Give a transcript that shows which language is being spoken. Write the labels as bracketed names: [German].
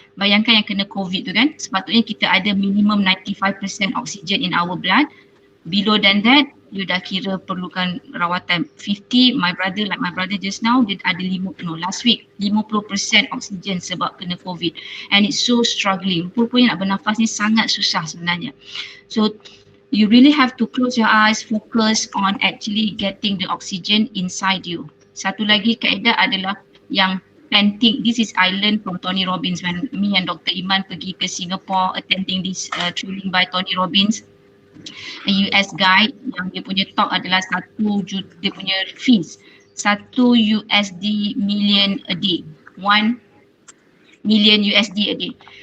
[Malay] Bayangkan yang kena COVID tu kan, sepatutnya kita ada minimum 95% oxygen [English] in our blood. Below than that, [Malay] you dah kira perlukan rawatan 50. [English] My brother just now, dia ada last week 50% oxygen [Malay] sebab kena COVID, [English] and it's so struggling. [Malay] Rupanya nak bernafas ni sangat susah sebenarnya. [English] So you really have to close your eyes, focus on actually getting the oxygen inside you. [Malay] Satu lagi kaedah adalah yang panting. [English] This is I learned from Tony Robbins when me and Dr. Iman pergi ke Singapore attending this training by Tony Robbins, a US guy, [Malay] yang dia punya talk adalah dia punya fees [English] $1 million a day, 1 million USD a day.